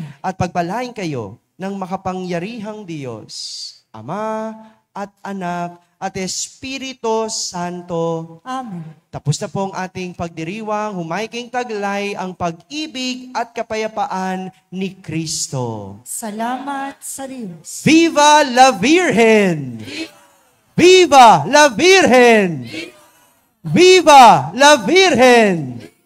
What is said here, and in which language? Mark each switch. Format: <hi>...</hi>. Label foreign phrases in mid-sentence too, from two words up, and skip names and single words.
<tl>At pagpalain kayo ng makapangyarihang Diyos, Ama at Anak at Espiritu Santo. Amen. Tapos na po ang ating pagdiriwang, humayking taglay ang pag-ibig at kapayapaan ni Kristo. Salamat sa Diyos.</tl> <es>Viva la Virgen! Viva la Virgen! Viva la Virgen!</es>